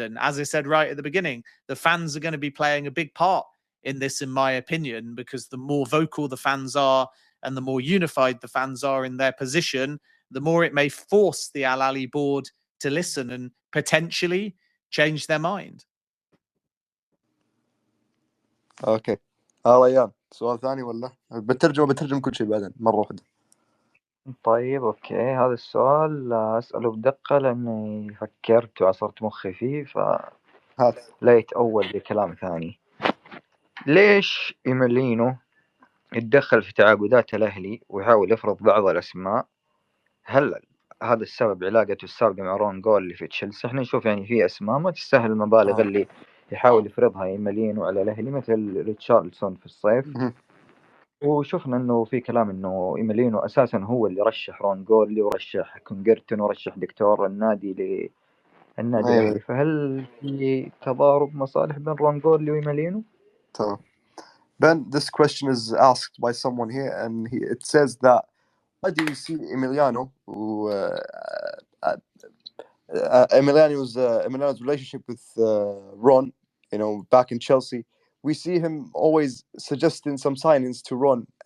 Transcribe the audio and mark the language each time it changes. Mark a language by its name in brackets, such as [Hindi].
[English] And as I said right at the beginning, the fans are going to be playing a big part in this, in my opinion, because the more vocal the fans are and the more unified the fans are in their position, the more it may force the Al Ahly board to listen and potentially change their mind. [Arabic] اوكي ريان سؤال ثاني ولا بترجم كل شيء بعدين مره واحده؟ طيب أوكي، هذا السؤال أسأله بدقة لأني فكرت وعصرت مخي فيه، فلا هات يتأول لكلام ثاني. ليش إيميلينو يتدخل في تعاقدات الأهلي ويحاول يفرض بعض الأسماء؟ هل هذا السبب علاقته السابقة مع رون جول اللي في تشيلسي؟ احنا نشوف يعني في أسماء ما تستاهل المبالغ اللي يحاول يفرضها إيميلينو على الأهلي، مثل ريتشارلسون في الصيف. وشفنا انه في كلام انه ايميلينو اساسا هو اللي رشح رون جولي ورشح كونجرتون ورشح دكتور النادي الاهلي، فهل في تضارب مصالح بين رون جولي وايميلينو؟ تمام. [English] Ben, this question is asked by someone here, and it says that why do you see Emiliano's relationship with Ron, back in Chelsea? We see him always suggesting some signings to Ron.